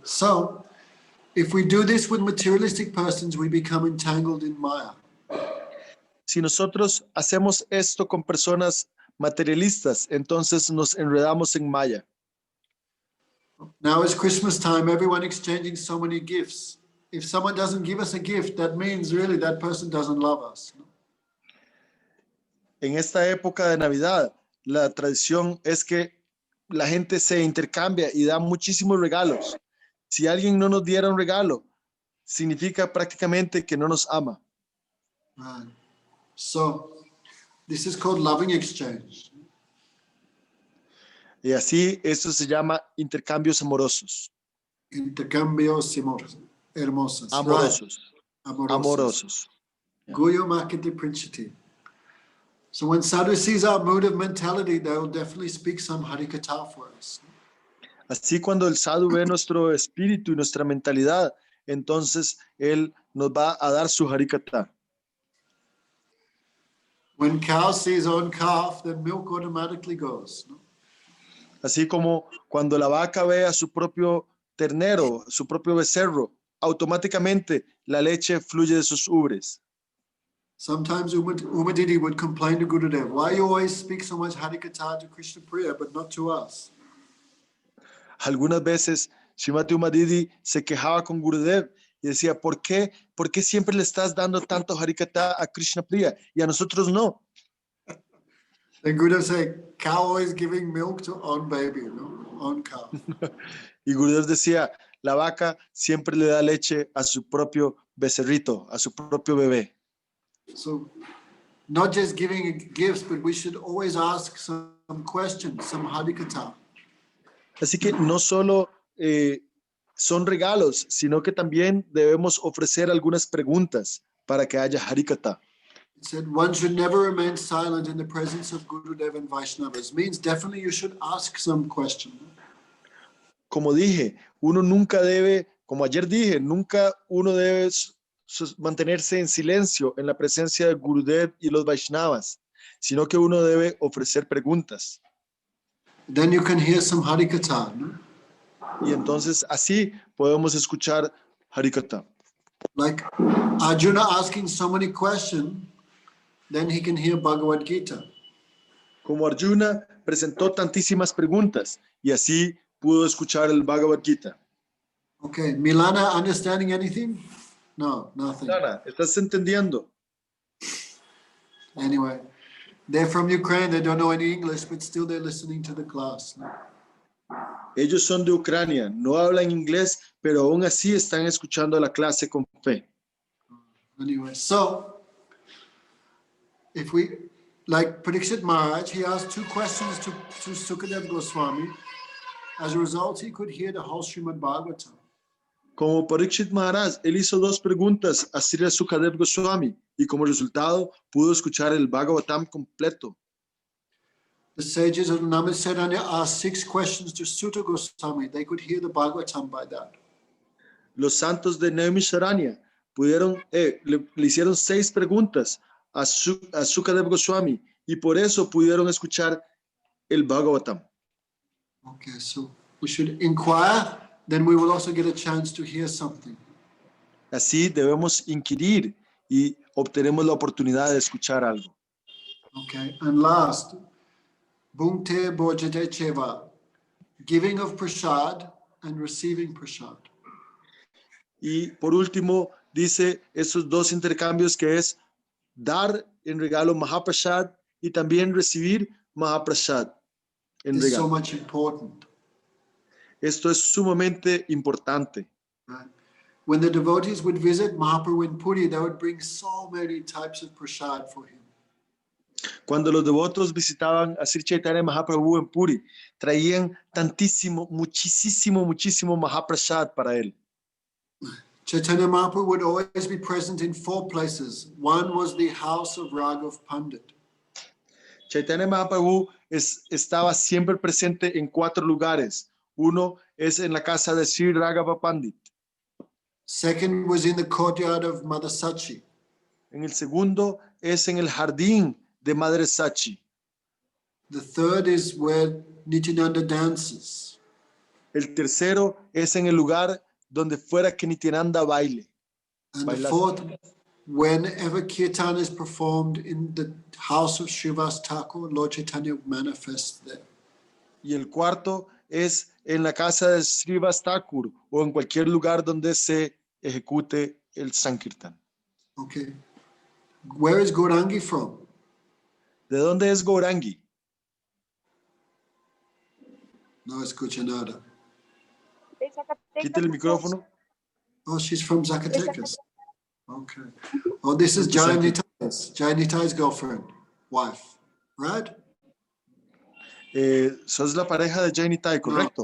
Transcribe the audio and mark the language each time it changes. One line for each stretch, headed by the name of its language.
English: So, if we do this with materialistic persons, we become entangled in Maya.
Spanish: Si nosotros hacemos esto con personas materialistas, entonces nos enredamos en Maya.
English: Now it's Christmas time, everyone exchanging so many gifts. If someone doesn't give us a gift, that means really that person doesn't love us.
Spanish: En esta época de Navidad, la tradición es que la gente se intercambia y da muchísimos regalos. Si alguien no nos diera un regalo, significa prácticamente que no nos ama.
English: Right. So, this is called loving exchange.
Spanish: Y así, esto se llama intercambios amorosos. Intercambios hermosos. Amorosos.
English: Right.
Spanish: Amorosos. Guyo Makiti Princiti.
English: So when sadhu sees our mood of mentality, they will definitely speak some harikatha for us.
Spanish: Así cuando el sadhu ve nuestro espíritu y nuestra mentalidad, entonces él nos va a dar su harikatha.
English: When cow sees own calf, then milk automatically goes. No?
Spanish: Así como cuando la vaca ve a su propio ternero, su propio becerro, automáticamente la leche fluye de sus ubres.
English: Sometimes Umadidi would complain to Gurudev, why you always speak so much Harikatha to Krishna Priya, but not to us?
Spanish: Algunas veces Srimati Umadidi se quejaba con Gurudev y decía, ¿por qué siempre le estás dando tanto Harikatha a Krishna Priya y a nosotros no?
English: Then Gurudev said, cow always giving milk to own baby, no? Own cow.
Spanish: Y Gurudev decía, la vaca siempre le da leche a su propio becerrito, a su propio bebé.
English: So not just giving gifts, but we should always ask some questions, some Harikatha.
Spanish: Así que no solo son regalos, sino que también debemos ofrecer algunas preguntas para que haya Harikatha.
English: It said one should never remain silent in the presence of Gurudev and Vaishnavas. Means definitely you should ask some question.
Spanish: Como dije, uno nunca debe, como ayer dije, nunca uno debe mantenerse en silencio en la presencia de Gurudev y los Vaishnavas, sino que uno debe ofrecer preguntas.
English: Then you can hear some Harikatha. No?
Spanish: Y entonces así podemos escuchar Harikatha.
English: Like Arjuna asking so many questions, then he can hear Bhagavad Gita.
Spanish: Como Arjuna presentó tantísimas preguntas y así pudo escuchar el Bhagavad Gita.
English: Okay, Milana, understanding anything? No, nothing.
Spanish: Milana, ¿estás entendiendo?
English: Anyway, they're from Ukraine, they don't know any English, but still they're listening to the class. No?
Spanish: Ellos son de Ucrania, no hablan inglés, pero aún así están escuchando la clase con fe.
English: Anyway, so if we, like Parikshit Maharaj, he asked 2 questions to Sukadev Goswami. As a result, he could hear the whole Srimad Bhagavatam.
Spanish: Como Parikshit Maharaj, él hizo 2 preguntas a Sri Sukadev Goswami y como resultado pudo escuchar el Bhagavatam completo.
English: The sages of Namaskar asked 6 questions to Sutta Goswami. They could hear the Bhagavatam by that.
Spanish: Los santos de Naimisharanya le hicieron 6 preguntas a Sukadev Goswami y por eso pudieron escuchar el Bhagavatam.
English: Okay, so we should inquire, then we will also get a chance to hear something.
Spanish: Así debemos inquirir y obtenemos la oportunidad de escuchar algo.
English: Okay, and last,
Sanskrit: Bhunte Bhojate Cheva,
English: giving of prasad and receiving prasad.
Spanish: Y por último, dice esos 2 intercambios que es dar en regalo Mahaprasad y también recibir Mahaprasad en
English: It's
Spanish: regalo.
English: so much important.
Spanish: Esto es sumamente importante.
English: Right? When the devotees would visit Mahaprabhu in Puri, they would bring so many types of prasad for him.
Spanish: Cuando los devotos visitaban a Sri Chaitanya Mahaprabhu en Puri, traían muchísimo Mahaprasad para él.
English: Chaitanya Mahaprabhu would always be present in 4 places. One was the house of Raghav Pandit.
Spanish: Chaitanya Mahaprabhu estaba siempre presente en 4 lugares. Uno es en la casa de Sri Raghava Pandit.
English: Second was in the courtyard of Mother Sachi.
Spanish: En el segundo es en el jardín de Madre Sachi.
English: The third is where Nityananda dances.
Spanish: El tercero es en el lugar donde fuera que Nityananda baile.
English: And the fourth, whenever kirtan is performed in the house of Srivas Thakur, Lord Chaitanya manifests there.
Spanish: Y el cuarto es en la casa de Srivas Thakur o en cualquier lugar donde se ejecute el Sankirtan.
English: Okay. Where is Gaurangi from?
Spanish: ¿De dónde es Gaurangi? No escucha nada. Quita el micrófono.
English: Oh, she's from Zacatecas. Okay. Oh, this is Jai Nitai's girlfriend, wife, right?
Spanish: Sos la pareja de Jai Nitai, ¿correcto?